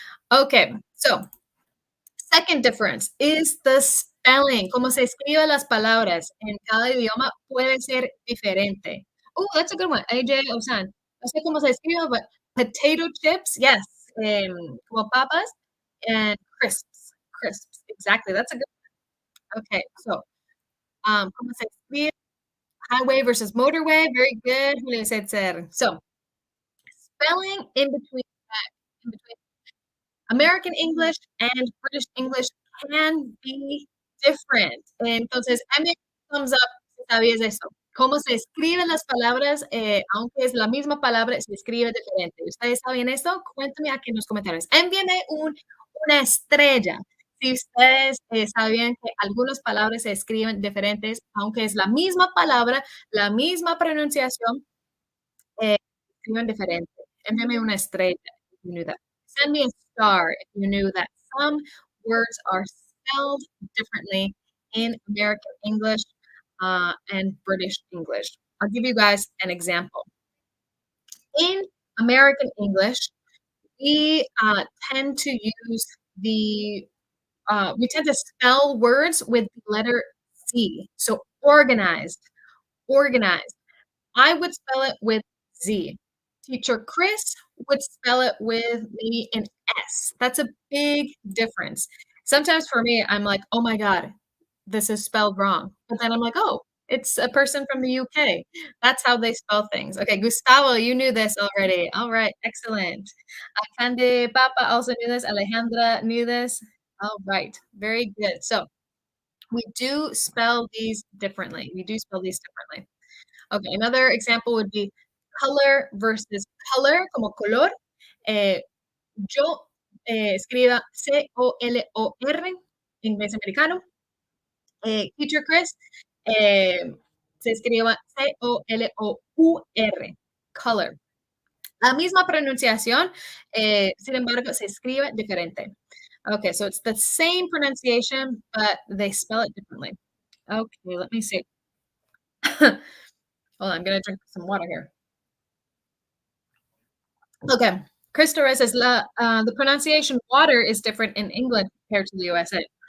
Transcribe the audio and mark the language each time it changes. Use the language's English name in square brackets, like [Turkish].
[English] Okay, so second difference is the spelling. [Spanish] Cómo se escriben las palabras en cada idioma puede ser diferente. [English] Oh, that's a good one. AJ Osan. [Spanish] No sé cómo se escribe, [English] but potato chips, yes, [Spanish] como papas, [English] and crisps. Crisps, exactly. That's a good okay. So, [Spanish] cómo se escribe [English] highway versus motorway. Very good. Julio Setzer. So, spelling in between American English and British English can be different. [Spanish] Entonces, a mí [English] thumbs up [Spanish] si sabías eso. Cómo se escriben las palabras, aunque es la misma palabra, se escribe diferente. ¿Ustedes saben esto? Cuéntame aquí en los comentarios. Envíenme una estrella si ustedes sabían que algunas palabras se escriben diferentes, aunque es la misma palabra, la misma pronunciación, eh, escriben diferente. Envíame una estrella [English] if you knew that. Send me a star if you knew that some words are spelled differently in American English and British English. I'll give you guys an example. In American English, we tend to use the we tend to spell words with the letter C. So organized, organized. I would spell it with Z. Teacher Chris would spell it with maybe an S. That's a big difference. Sometimes for me, I'm like, "Oh my god, this is spelled wrong." But then I'm like, "Oh, it's a person from the UK. That's how they spell things." Okay, Gustavo, you knew this already. All right, excellent. Akande Papa also knew this. Alejandra knew this. All right, very good. So we do spell these differently. We do spell these differently. Okay, another example would be color versus color, [Spanish] como color. Eh, yo escriba C-O-L-O-R, inglés americano. Teacher Chris se escriba C-O-L-O-U-R, color. La misma pronunciación, sin embargo, se escribe diferente. [English] Okay, so it's the same pronunciation, but they spell it differently. Okay, let me see. Hold on, I'm gonna drink some water here. Okay. Krista says the pronunciation water is different in England compared to the USA.